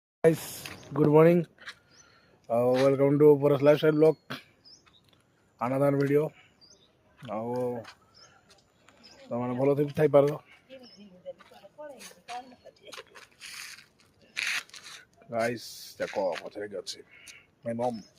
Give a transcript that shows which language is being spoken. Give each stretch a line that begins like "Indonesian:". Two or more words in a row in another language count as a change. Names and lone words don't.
English: Guys, good morning. Welcome to Boras Lifestyle Vlog. Another video.
Odia: ଆଉ ତମାନେ ଭଲ ଥାଇପାର ଗାଇସ୍ ଦେଖ ପଛରେ କି ଅଛି
English: my mom